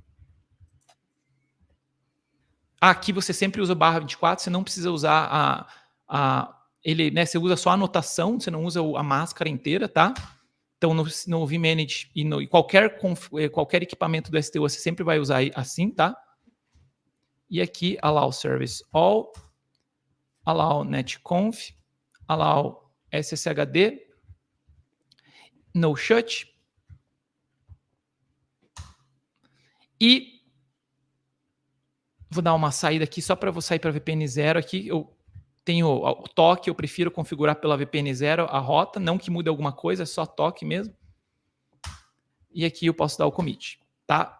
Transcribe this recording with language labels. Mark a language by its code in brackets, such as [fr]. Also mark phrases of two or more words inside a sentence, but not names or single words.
[pt] Aqui você sempre usa o /24, você não precisa usar ele, né? Você usa só a anotação, você não usa a máscara inteira, tá? Então no vManage e qualquer equipamento do STU você sempre vai usar assim, tá? E aqui [en] allow service all, allow netconf, allow sshd, no shut. [pt] E vou dar uma saída aqui só para eu sair para VPN 0 aqui. Eu tenho o toque, eu prefiro configurar pela VPN 0 a rota, não que mude alguma coisa, é só toque mesmo. E aqui eu posso dar o commit, tá?